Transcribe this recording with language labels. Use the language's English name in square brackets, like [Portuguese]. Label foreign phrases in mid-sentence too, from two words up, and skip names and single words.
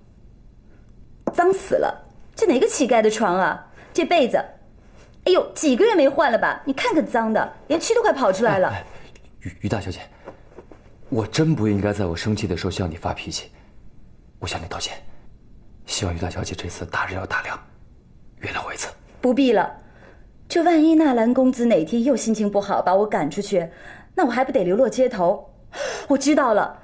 [Chinese] 髒死了！這哪個乞丐的床啊？這被子，哎呦，幾個月沒換了吧？你看可髒的，連蛆都快跑出來了。於大小姐，我真不應該在我生氣的時候向你發脾氣，我向你道歉。希望於大小姐這次大人要大量，原諒我一次。不必了，就萬一納蘭公子哪天又心情不好把我趕出去，那我還不得流落街頭？我知道了。